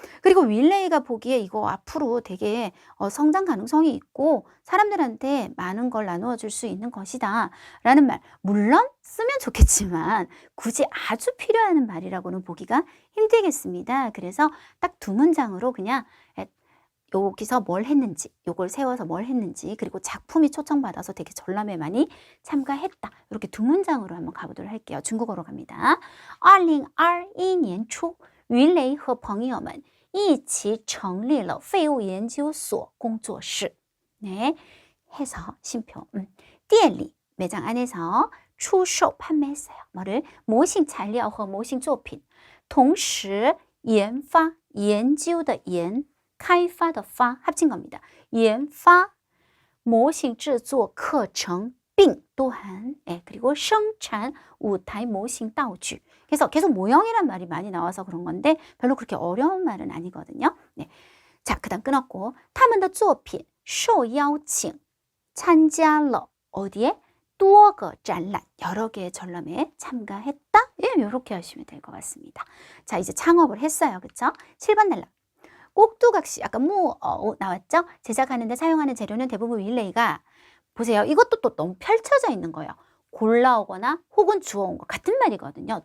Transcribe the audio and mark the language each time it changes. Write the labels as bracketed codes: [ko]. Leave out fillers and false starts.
[ko] 그리고 윌레이가 보기에 이거 앞으로 되게 성장 가능성이 있고 사람들한테 많은 걸 나누어 줄 수 있는 것이다 라는 말 물론 쓰면 좋겠지만 굳이 아주 필요한 말이라고는 보기가 힘들겠습니다. 그래서 딱 두 문장으로 그냥 여기서 뭘 했는지, 요걸 세워서 뭘 했는지, 그리고 작품이 초청받아서 되게 전람회 많이 참가했다. 이렇게 두 문장으로 한번 가보도록 할게요. 중국어로 갑니다. [zh] 2021年初于雷和朋友们一起成立了废物研究所工作室. [ko] 네, 해서 심표. [zh] 店里 [ko] 매장 안에서 [zh] 出售 [ko] 판매했어요. 뭐를? [zh] 模型材料和模型作品. 同时研发 研究的研开发的发 [ko] 합친 겁니다. [zh] 研发模型制作课程并 [ko] 또한 그리고 [zh] 生产舞台模型道具. [ko] 그래서 계속 모형이란 말이 많이 나와서 그런 건데 별로 그렇게 어려운 말은 아니거든요. 네. 자, 그다음 끊었고 [zh] 他们的作品受邀请参加了 [ko] 어디에? [zh] 多个展览 [ko] 여러 개의 전람회에 참가했다. 예, 이렇게 하시면 될 것 같습니다. 자, 이제 창업을 했어요. 그쵸? 7번 날라. 꼭두각시 아까 나왔죠? 제작하는데 사용하는 재료는 대부분 윌레이가 보세요. 이것도 또 너무 펼쳐져 있는 거예요. 골라오거나 혹은 주워온 것 같은 말이거든요.